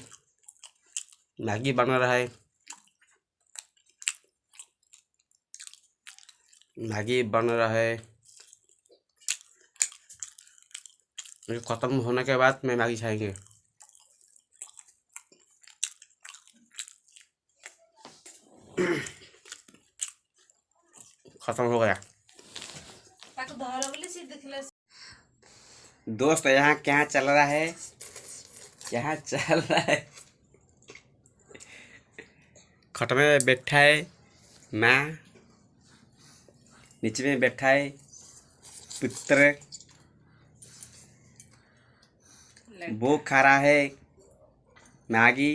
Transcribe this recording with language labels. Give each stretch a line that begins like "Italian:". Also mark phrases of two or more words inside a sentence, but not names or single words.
Hindi: मैगी बन रहा है, मैगी बन रहा है। ये खत्म होने के बाद मैं मैगी खाएंगे। खत्म हो गया।
Odia: ତାକୁ ଧର ବୋଲି ସେ ଦେଖିଲା
Hindi: दोस्त यहाँ क्या चल रहा है? यहाँ चल रहा है खट में बैठा है माँ, नीचे में बैठा है पुत्र, वो खा रहा है मैगी।